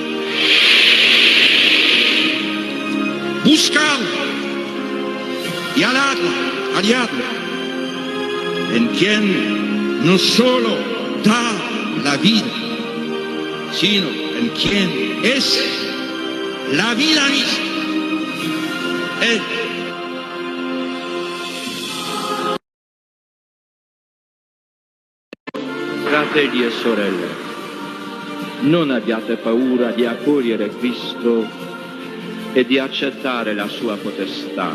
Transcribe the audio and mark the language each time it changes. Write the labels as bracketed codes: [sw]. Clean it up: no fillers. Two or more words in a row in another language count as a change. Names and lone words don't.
[es] Buscadla y halladla en quien no solo da la vida, sino en quien es la vida misma. Él. [it] Fratelli e sorelle, non abbiate paura di accogliere Cristo e di accettare la sua potestà.